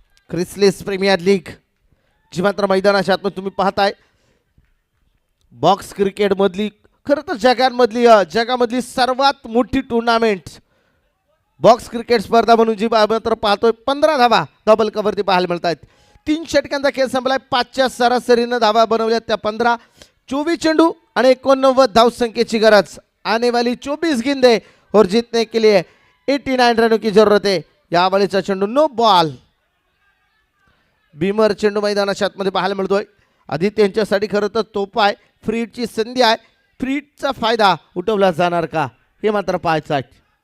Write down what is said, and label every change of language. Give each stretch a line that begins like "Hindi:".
Marathi: Chrysalis premier league जी मात्र मैदानाच्या आतमध्ये तुम्ही पाहताय बॉक्स क्रिकेट मधली खरं तर जगामधली सर्वात मोठी टुर्नामेंट बॉक्स क्रिकेट स्पर्धा म्हणून जी मात्र पाहतोय. 15 धावा डबल कवरती पाहायला मिळत आहेत. 3 षटकांचा खेळ संपलाय. 5च्या सरासरीनं धावा बनवल्यात त्या 15. 24 चेंडू आणि 89 धाव संख्येची गरज.
Hindi: आने वाली 24 गेंदे और जीतने के लिए 89 रनों की जरूरत है.
Marathi: यावेळेचा चेंडू नो बॉल. बीमर चेंडू मैदानाच्या आतमध्ये पाहायला मिळतोय. आदित्य यांच्यासाठी खरं तर तोप आहे. फ्री हिटची संधी आहे. फ्री हिटचा फायदा उठवला जाणार का हे मात्र पाहायचं आहे.